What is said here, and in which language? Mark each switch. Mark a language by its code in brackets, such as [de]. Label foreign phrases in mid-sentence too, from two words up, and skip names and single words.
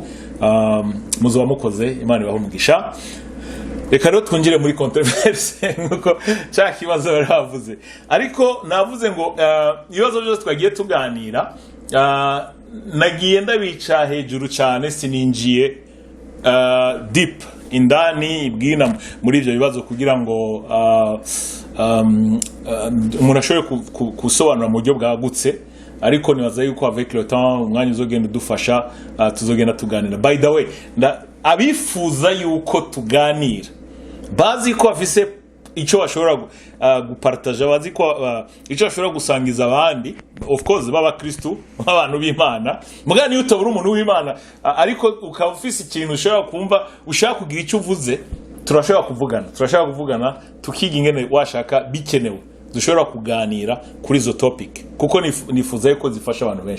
[rn] Muzoba mukoze, Imana ibahe umugisha. Reka rero twinjire muri controverse nkuko cya kibazo baravuze, ariko navuze ngo ibibazo byose twagiye tuganira nagiye ndabica hejuru cyane, sininjiye deep [sw] indani ibwina [rn] muri ibyo bibazo kugira ngo umuntu ashobore gusobanura mu buryo bwagutse. Ariko nibaza yuko [fr] avec le temps [rn] umwanya uzogenda udufasha, tuzogenda tuganira. [en] By the way, [rn] abifuza yuko tuganira bazi ko afise icyo bashobora gupartager, bazi ko icyo bashobora gusangiza abandi, [en] of course [rn] baba Kristo, abantu b'Imana. Mugani utabura umuntu w'Imana ariko ukaba ufise ikintu ushobora kumva ushaka kugira icyo uvuze, turashobora kuvugana tukiga ingene washaka bikenewe, dushobora kuganira kuri izo topic, kuko nifuza ko zifasha abantu benshi.